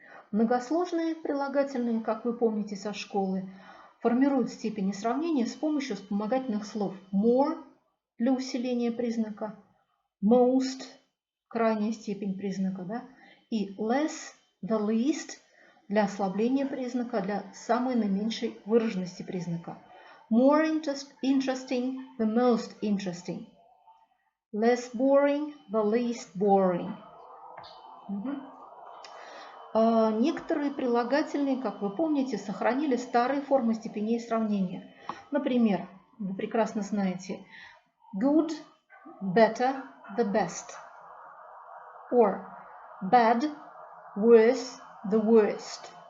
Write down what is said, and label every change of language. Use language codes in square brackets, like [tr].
[ru] Многосложные прилагательные, как вы помните со школы, формируют степени сравнения с помощью вспомогательных слов more для усиления признака, most крайняя степень признака, да, и [en] less, the least [ru] для ослабления признака, для самой наименьшей выраженности признака. [en] More interesting, the most interesting. Less boring, the least boring. [ru] Некоторые прилагательные, как вы помните, сохранили старые формы степеней сравнения. Например, вы прекрасно знаете [en] good, better, the best. Or bad, worse, the worst.